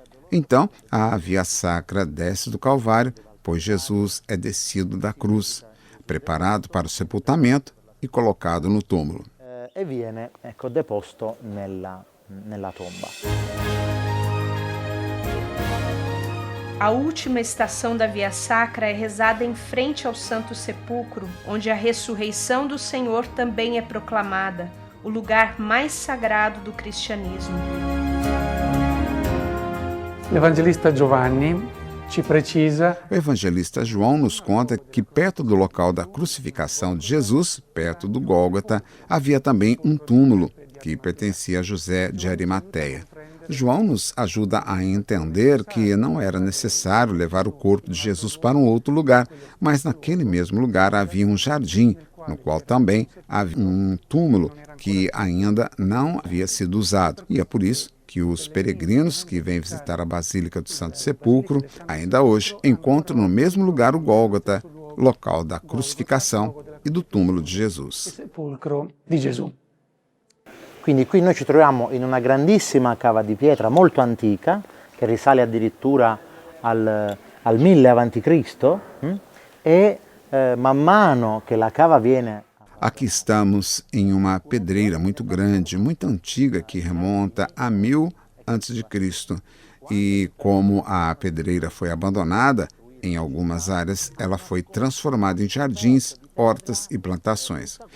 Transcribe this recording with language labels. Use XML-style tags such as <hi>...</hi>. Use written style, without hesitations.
<pt>Então, a via sacra desce do Calvário, pois Jesus é descido da cruz, preparado para o sepultamento e colocado no túmulo.</pt> <it>E viene deposto nella tomba.</it> <pt>A última estação da Via Sacra é rezada em frente ao Santo Sepulcro, onde a ressurreição do Senhor também é proclamada, o lugar mais sagrado do cristianismo.</pt> <it>O evangelista Giovanni ci precisa.</it> <pt>O evangelista João nos conta que perto do local da crucificação de Jesus, perto do Gólgota, havia também um túmulo que pertencia a José de Arimateia. João nos ajuda a entender que não era necessário levar o corpo de Jesus para um outro lugar, mas naquele mesmo lugar havia um jardim, no qual também havia um túmulo que ainda não havia sido usado. E é por isso que os peregrinos que vêm visitar a Basílica do Santo Sepulcro, ainda hoje, encontram no mesmo lugar o Gólgota, local da crucificação, e do túmulo de Jesus.</pt> <it>Sepolcro di Gesù. Quindi qui noi ci troviamo in una grandissima cava di pietra molto antica, che risale addirittura al 1000 a.C. Man mano che la cava viene...</it> <pt>Aqui estamos em uma pedreira muito grande, muito antiga, que remonta a 1000 a.C. E como a pedreira foi abandonada, em algumas áreas ela foi transformada em jardins, hortas e plantações.</pt>